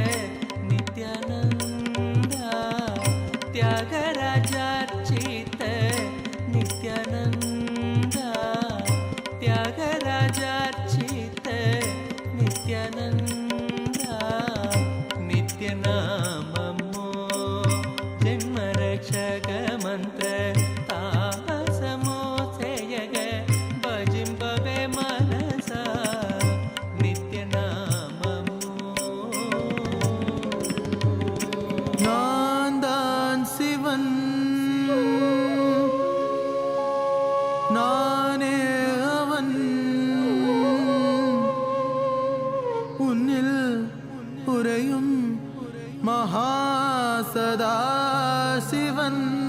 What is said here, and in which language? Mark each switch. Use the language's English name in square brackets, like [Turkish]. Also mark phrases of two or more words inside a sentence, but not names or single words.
[Telugu] నిత్యానంద త్యాగరాజ చిత్త నిత్యానంద త్యాగరాజ చిత్త నిత్యానంద నిత్యనామమో జన్మ రక్షక మంత్ర తామసమో సేయగ భజింబవె మనస నిత్యనామమో. [Tamil] நான் தான் சிவன், நானே அவன், உன்னில் உறையும் மகாசதா சிவன்.